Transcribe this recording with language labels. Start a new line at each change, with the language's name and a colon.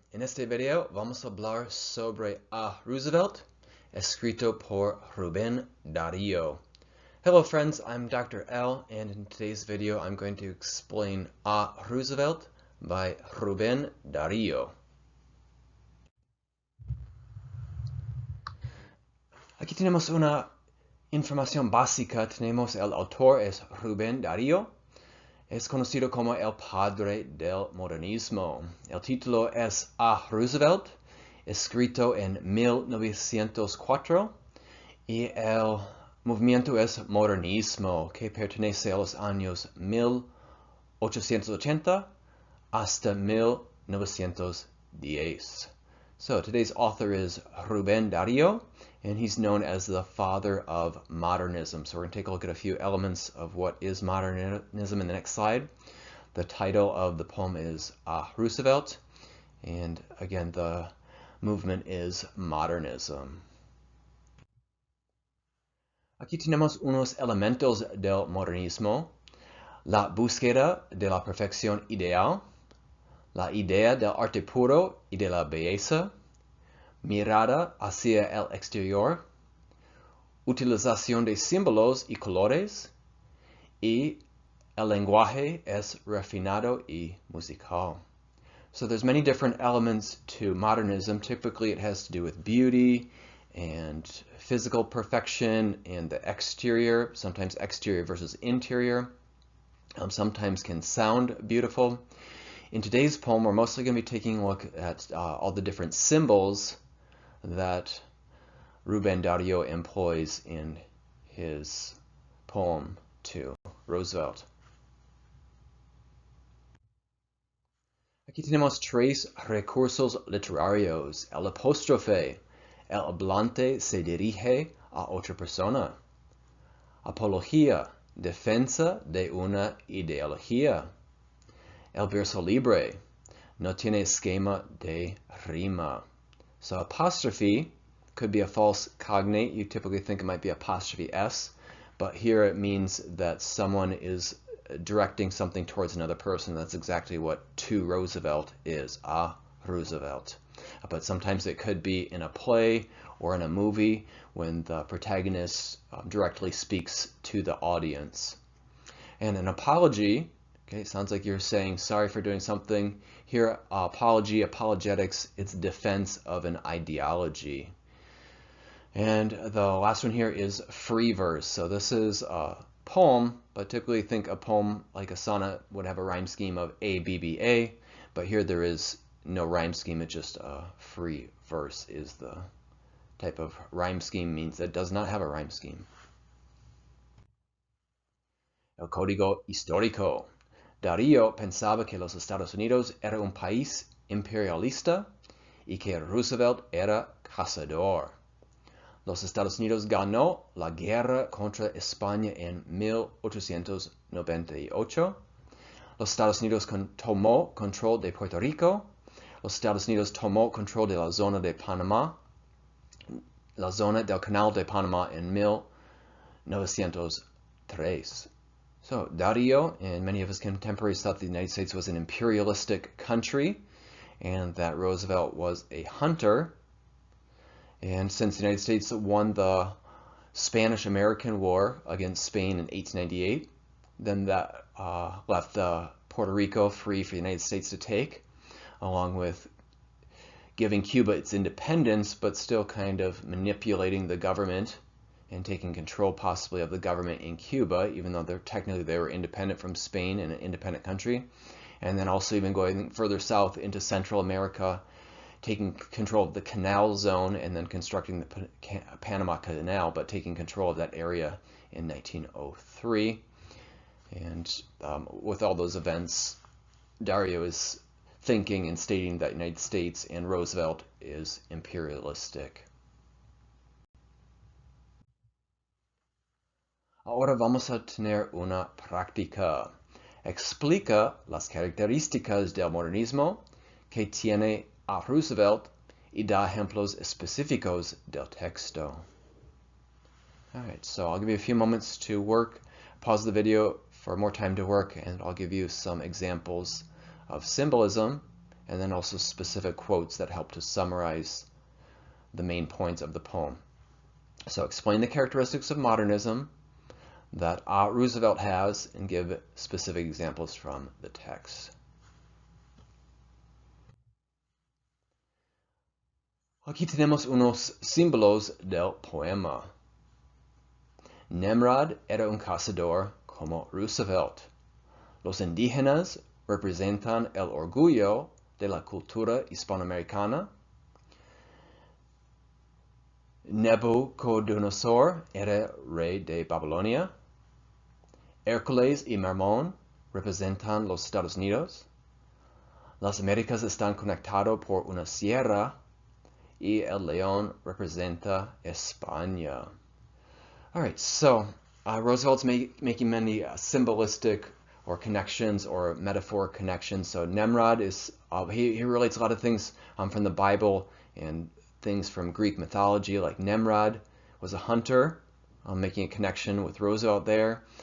Spanish: En este video vamos a hablar sobre A Roosevelt, escrito por Rubén Darío.
English: Hello friends, I'm Dr. L, and in today's video I'm going to explain A Roosevelt by Rubén Darío.
Spanish: Aquí tenemos una información básica. Tenemos el autor es Rubén Darío. Es conocido como el padre del modernismo. El título es A Roosevelt, escrito en 1904, y el movimiento es modernismo, que pertenece a los años 1880 hasta 1910.
English: So today's author is Rubén Darío, and he's known as the father of modernism. So we're going to take a look at a few elements of what is modernism in the next slide. The title of the poem is A Roosevelt, and again, the movement is modernism.
Spanish: Aquí tenemos unos elementos del modernismo: la búsqueda de la perfección ideal, la idea del arte puro y de la belleza, mirada hacia el exterior, utilización de símbolos y colores, y el lenguaje es refinado y musical.
English: So there's many different elements to modernism. Typically it has to do with beauty and physical perfection and the exterior, sometimes exterior versus interior. Sometimes can sound beautiful. In today's poem, we're mostly going to be taking a look at all the different symbols that Rubén Darío employs in his poem to Roosevelt.
Spanish: Aquí tenemos tres recursos literarios. El apóstrofe. El hablante se dirige a otra persona. Apología. Defensa de una ideología. El verso libre. No tiene esquema de rima.
English: So apostrophe could be a false cognate. You typically think it might be apostrophe S, but here it means that someone is directing something towards another person. That's exactly what to Roosevelt is, A Roosevelt. But sometimes it could be in a play or in a movie when the protagonist directly speaks to the audience. And an apology, okay, sounds like you're saying sorry for doing something. Here, apology, apologetics, it's defense of an ideology. And the last one here is free verse. So this is a poem, but typically think a poem like a sonnet would have a rhyme scheme of A, B, B, A, but here there is no rhyme scheme. It's just a free verse is the type of rhyme scheme, means it does not have a rhyme scheme.
Spanish: El código histórico. Darío pensaba que los Estados Unidos era un país imperialista y que Roosevelt era cazador. Los Estados Unidos ganó la guerra contra España en 1898. Los Estados Unidos tomó control de Puerto Rico. Los Estados Unidos tomó control de la zona de Panamá, la zona del Canal de Panamá en 1903.
English: So Darío and many of his contemporaries thought the United States was an imperialistic country and that Roosevelt was a hunter. And since the United States won the Spanish-American War against Spain in 1898, then that left Puerto Rico free for the United States to take, along with giving Cuba its independence, but still kind of manipulating the government and taking control possibly of the government in Cuba, even though technically they were independent from Spain and an independent country. And then also even going further south into Central America, taking control of the Canal Zone and then constructing the Panama Canal, but taking control of that area in 1903. And with all those events, Darío is thinking and stating that the United States and Roosevelt is imperialistic.
Spanish: Ahora vamos a tener una práctica. Explica las características del modernismo que tiene A Roosevelt y da ejemplos específicos del texto.
English: Alright, so I'll give you a few moments to work. Pause the video for more time to work, and I'll give you some examples of symbolism, and then also specific quotes that help to summarize the main points of the poem. So explain the characteristics of modernism that A. Roosevelt has and give specific examples from the text.
Spanish: Aquí tenemos unos símbolos del poema. Nemrod era un cazador como Roosevelt. Los indígenas representan el orgullo de la cultura hispanoamericana. Nabucodonosor era rey de Babilonia. Hércules y Marmón representan los Estados Unidos. Las Américas están conectadas por una sierra y el león representa España.
English: All right, so Roosevelt's making many symbolistic or connections or metaphor connections. So Nimrod is, he relates a lot of things from the Bible and things from Greek mythology, like Nimrod was a hunter, making a connection with Roosevelt there.